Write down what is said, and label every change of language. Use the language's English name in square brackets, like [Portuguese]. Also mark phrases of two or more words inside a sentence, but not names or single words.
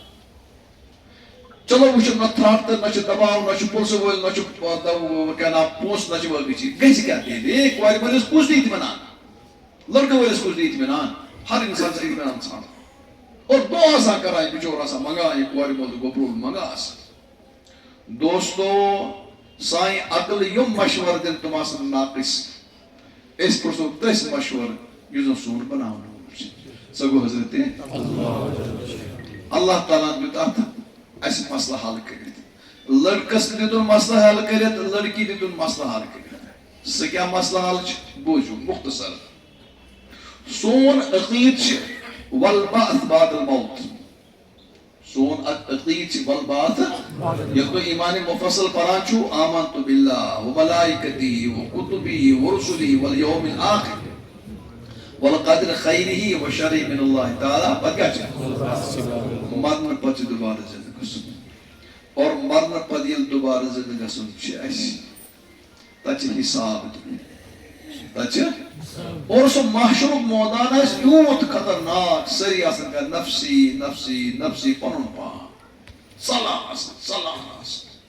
[Kashmiri] چلو وٕچھو نہ تھرٛٹ تہٕ نہ چھُ دباو نہ چھُ پُلسہٕ وٲلۍ نہ چھُ کیٛاہ نام پونٛسہٕ نہ چھُ باقٕے چیٖز گژھِ کیٛاہ تیٚلہِ کورِ وٲلِس کُس دی اطمینان لڑکہٕ وٲلِس کُس دی اطمینان ہر انسان چھُ اطمینان ژھانڈان اور دۄہ آسان کران یہِ بِچور آسان منگان یہِ کورِ مول تہٕ گوٚبروٗل منگان آسان دوستو سانہِ عقل یِم مشورٕ دِن تِم آسن ناقص أسۍ پرٛژھو تٔسۍ مشورٕ یُس زن سون بناونہٕ وول چھُ سۄ گوٚو حضرت اللہ تعالیٰ ہن دیُت اتھ اسہِ مسلہٕ حل کٔرِتھ لڑکس تہِ دِتُن مسلہٕ حل کٔرِتھ لڑکی تہِ دیُن مسلہٕ حل کٔرِتھ سُہ کیٛاہ مسلہٕ حل چھُ بوٗزِو مختصر سون عقیٖد چھِ [Arabic] والبعث بعد الموت [Kashmiri] سون عقیٖد چھِ والبعث ییٚلہِ تُہۍ ایٖمانِ مُفصل پران چھُو [Arabic] آمنتُ باللہ وملائکتہ وکتبہ ورسلہ والیوم الآخر والقدر خیرہ وشرہ من اللہ تعالیٰ [Kashmiri] پتہٕ کیٛاہ چھُ مرنہٕ پتہٕ چھُ دوبارٕ زندٕ گژھُن اور مرنہٕ پتہٕ ییٚلہِ دوبارٕ زندٕ گژھُن چھُ اَسہِ تتہِ چھُ حساب دیُن تتہِ چھُ اور سُہ محشرُک مٲدان آسہِ یوٗت خطرناک سٲری آسان کران [Arabic] نفسی نفسی نفسی [Kashmiri] پنُن پان صلاح آسان